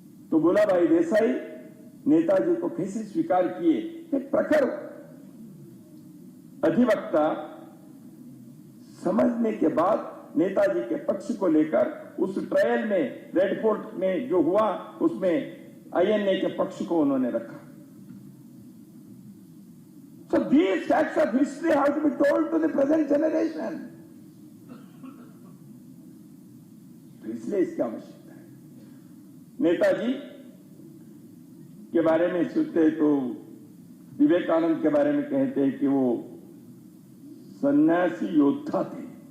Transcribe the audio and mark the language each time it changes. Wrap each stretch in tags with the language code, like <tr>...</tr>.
<hi>तो भूलाभाई देसाई नेताजी को कैसे स्वीकार किए? एक प्रखर अधिवक्ता समझने के बाद नेताजी के पक्ष को लेकर उस ट्रायल में, रेड फोर्ट में जो हुआ, उसमें INA के पक्ष को उन्होंने रखा।</hi> <en>So these facts of history have to be told to the present generation.</en> <hi>तो इसलिए इसकी आवश्यकता है। नेताजी के बारे में सोचते तो विवेकानंद के बारे में कहते हैं कि वो सन्यासी योद्धा थे।</hi>